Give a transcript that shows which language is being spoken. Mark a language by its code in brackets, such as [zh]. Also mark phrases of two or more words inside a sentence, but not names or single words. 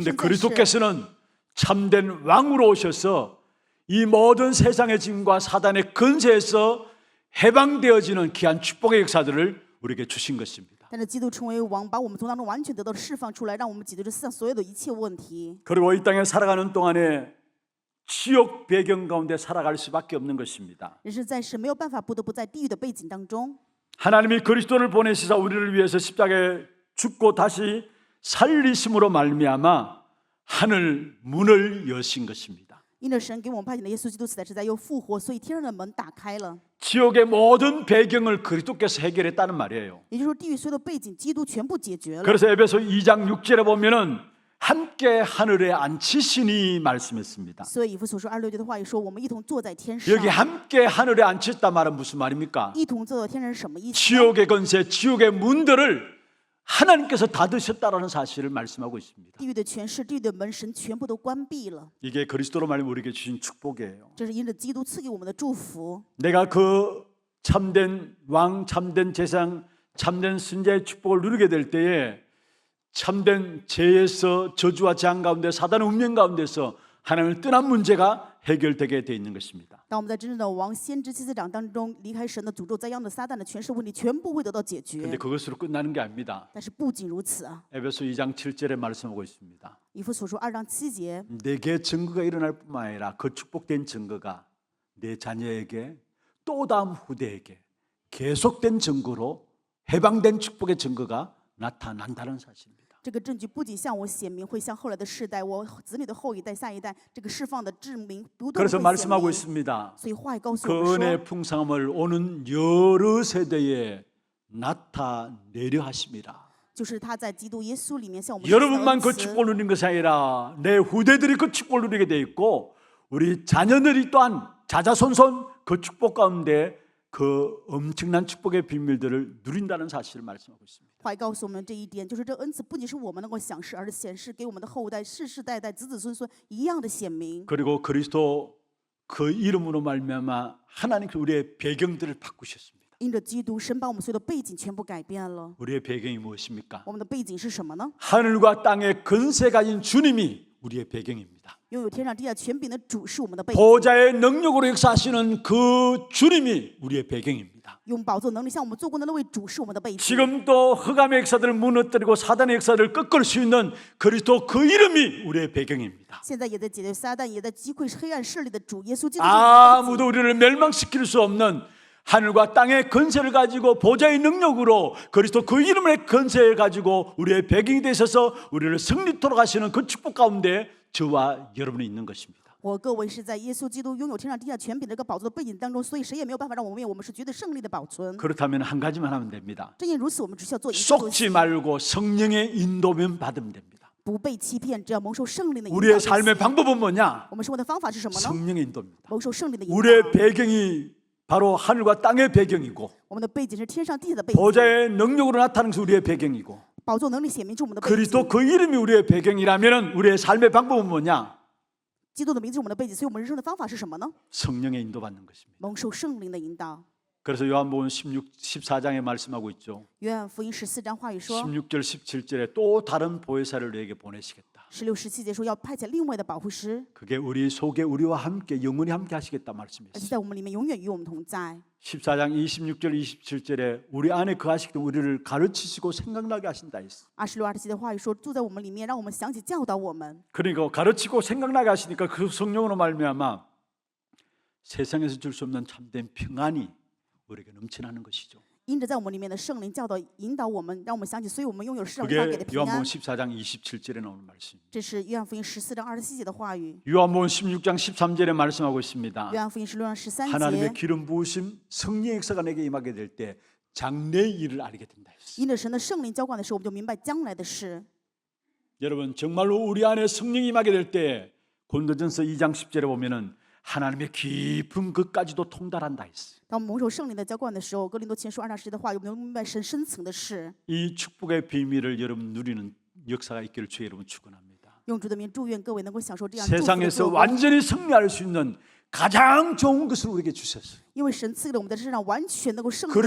[ko] 그런데 [zh] 生在世， [ko] 그리스도께서는 참된 왕으로 오셔서 이 모든 세상의 짐과 사단의 권세에서 해방되어지는 귀한 축복의 역사들을 우리에게 주신 것입니다. [zh] 但是基督成为王，把我们从当中完全得到释放出来，让我们解决这世上所有的一切问题。 [ko] 그리고 이 땅에 살아가는 동안에 지옥 배경 가운데 살아갈 수밖에 없는 것입니다. [zh] 人生在世没有办法，不得不在地狱的背景当中。 [ko] 하나님이 그리스도를 보내시사 우리를 위해서 십자가에 죽고 다시 살리심으로 말미암아 하늘 문을 여신 것입니다. [zh] 因着神给我们派遣的耶稣基督死在十字架又复活，所以天上的门打开了。 [ko] 지옥의 모든 배경을 그리스도께서 해결했다는 말이에요. [zh] 也就是说，地狱所有的背景，基督全部解决了。 [ko] 그래서 에베소 2장 6절에 보면은 함께 하늘에 앉히시니 말씀했습니다. [zh] 所以以弗所说26节的话也说，我们一同坐在天上。 [ko] 여기 함께 하늘에 앉혔다 말은 무슨 말입니까? [zh] 一同坐在天上是什么意思呢？ [ko] 지옥의 권세, 지옥의 문들을 하나님께서 닫으셨다라는 사실을 말씀하고 있습니다. [zh] 地狱的权势、地狱的门，神全部都关闭了。 [ko] 이게 그리스도로 말하면 우리에게 주신 축복이에요. [zh] 这是因着基督赐给我们的祝福。 [ko] 내가 그 참된 왕, 참된 제상, 참된 순자의 축복을 누리게 될 때에 참된 죄에서 저주와 재앙 가운데 사단의 운명 가운데서 하나님을 떠난 문제가 해결되게 돼 있는 것입니다. [zh] 当我们在真正的王、先知、祭司长当中离开神的诅咒、灾殃的撒旦的权势问题，全部会得到解 [ko] 그런데 [zh] 决。 [ko] 그것으로 끝나는 게 아닙니다. [zh] 但是不仅如此啊， [ko] 에베소 2장 7절에 말씀하고 있습니다. [zh] 以弗所说2章7节， [ko] 내게 증거가 일어날 뿐만 아니라 그 축복된 증거가 내 자녀에게 또 다음 후대에게 계속된 증거로 해방된 축복의 증거가 나타난다는 사실입니다. [zh] 这个证据不仅向我显明，会向后来的世代、我子女的后一代、下一代，这个释放的证明不断 [ko] 그래서 [zh] 会显 [ko] 말씀하고 [zh] 明。 [ko] 있습니다. [zh] 所以话也告诉 [ko] 그 [zh] 我们 [ko] 은혜의 [zh] 说， [ko] 풍성함을 오는 여러 세대에 나타내려 하심이라. [zh] 就是他在基督耶稣里面向我们施行的 [ko] 여러분만 [zh] 恩 [ko] 그 [zh] 慈。 [ko] 축복을 누리는 것이 아니라 내 후대들이 그 축복을 누리게 돼 있고 우리 자녀들이 또한 자자손손 그 축복 가운데 그 엄청난 축복의 비밀들을 누린다는 사실을 말씀하고 있습니다. [zh] 话语告诉我们这一点，就是这恩赐不仅是我们能够享受，而是显示给我们的后代世世代代子子孙孙一样的显明。 [ko] 그리고 그리스도 그 이름으로 말미암아 하나님께서 우리의 배경들을 바꾸셨습니다. [zh] 因着基督，神把我们所有的背景全部改变了。 [ko] 우리의 배경이 무엇입니까? [zh] 我们的背景是什么呢？ [ko] 하늘과 땅의 근세 가진 주님이 우리의 배경입니다. [zh] 拥有天上地下权柄的主是我们的背景， [ko] 보좌의 능력으로 역사하시는 그 주님이 우리의 배경입니다. [zh] 用宝座能力向我们做工的那位主是我们的背景。 [ko] 지금도 흑암의 역사들을 무너뜨리고 사단의 역사를 꺾을 수 있는 그리스도 그 이름이 우리의 배경입니다. [zh] 现在也在解决撒旦，也在击溃黑暗势力的主耶稣基督是我们的背景。 [ko] 아무도 우리를 멸망시킬 수 없는 하늘과 땅의 건세를 가지고 보좌의 능력으로 그리스도 그 이름의 건세를 가지고 우리의 배경이 되셔서 우리를 승리토록 하시는 그 축복 가운데 저와 여러분이 있는 것입니다. [zh] 我各位是在耶稣基督拥有天上地下权柄的这个宝座的背景当中，所以谁也没有办法让我们灭，我们是绝对胜利的保存。 [ko] 그렇다면 한 가지만 하면 됩니다. [zh] 正因如此，我们只需要做一个东 [ko] 속지 [zh] 西， [ko] 말고 성령의 인도면 받으면 됩니다. [zh] 不被欺骗，只要蒙受圣灵的引导 [ko] 우리의 [zh] 就行。 [ko] 삶의 방법은 뭐냐? [zh] 我们生活的方法是什么呢？ [ko] 성령의 인도입니다. [zh] 蒙受圣灵的引导。 [ko] 우리의 배경이 바로 하늘과 땅의 배경이고 [zh] 我们的背景是天上地下的背景， [ko] 보좌의 능력으로 나타나는 것이 우리의 배경이고 [zh] 宝座能力显明出我们的背景。 [ko] 그리스도 그 이름이 우리의 배경이라면 우리의 삶의 방법은 뭐냐? [zh] 基督的名字是我们的背景，所以我们人生的方法是什么呢？ [ko] 성령의 인도받는 것입니다. [zh] 蒙受圣灵的引导。 [ko] 그래서 요한복음 14장에 말씀하고 있죠. [zh] 约翰福音14章话语说， [ko] 16절 17절에 또 다른 보혜사를 너에게 보내시겠다. [zh] 16、17 节说要派遣另外的保护师， [ko] 그게 우리 속에 우리와 함께 영원히 함께 하시겠다 [zh] 而且 [ko] 말씀했어요. [zh] 在我们里面永远与我们同在。 [ko] 14장 26절 27절에 우리 안에 거하시기 때문에 우리를 가르치시고 생각나게 하신다 했어. [zh] 26、27的话语说，住在我们里面，让我们想起教导我们。 [ko] 그러니까 가르치고 생각나게 하시니까 그 성령으로 말미암아 세상에서 줄 수 없는 참된 평안이 우리에게 넘쳐나는 것이죠. [zh] 因着在我们里面的圣灵教导引导我们，让我们想起，所以我们拥有世上无法给 [ko] 그게 [zh] 的平安 [ko] 요한복음 。 14장 27절에 나오는 말씀. [zh] 这是约翰福音14章27节的话语。 [ko] 요한복음 16장 13절에 말씀하고 있습니다. [zh] 约翰福音16章13 [ko] 하나님의 [zh] 节， [ko] 기름 부으심 성령의 역사가 내게 임하게 될 때 장래의 일을 알게 된다 했어요. [zh] 因着神的圣灵浇灌的时候，我们就明白将来的事。 [ko] 여러분 정말로 우리 안에 성령이 임하게 될 때 고린도전서 2장 10절에 보면은 하나님의 깊은 것까지도 통달한다 했어요. [zh] 当我们蒙受圣灵的浇灌的时候，哥林多前书2章10节的话，我们能明白神深层的事。 [ko] 이 축복의 비밀을 여러분 누리는 역사가 있기를 주의 여러분 축원합니다. [zh] 用主的名祝愿各位能够享受这样祝福的 [ko] 세상에서 [zh] 作为， [ko] 완전히 승리할 수 있는 가장 좋은 것을 우리에게 주셨어요. [zh] 因为神赐给了我们在世上完全能够胜利的最